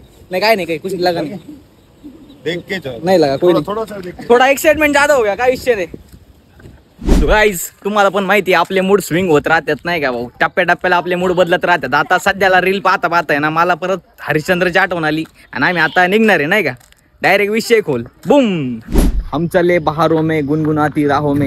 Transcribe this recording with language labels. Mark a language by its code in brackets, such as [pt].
[hi] नहीं [mr] काय [hi] नहीं काही कुछ लगा नहीं. देख के नहीं लगा कोई नहीं. थोड़ा एक्साइटमेंट ज्यादा हो गया. [mr] काय विषय नाही. गाइस तुम्हाला पण माहिती आहे आपले मूड स्विंग होत राहतात नाही का भाऊ. टप्प्याटप्प्याला आपले मूड बदलत राहतात. आता सध्याला रील पाहता आहे ना मला परत हरिश्चंद्रची आठवण आली आणि आम्ही आता निघणार आहे नाही का. डायरेक्ट विषय खोल बूम. [hi] हम चले बहारों में गुनगुनाती राहों में.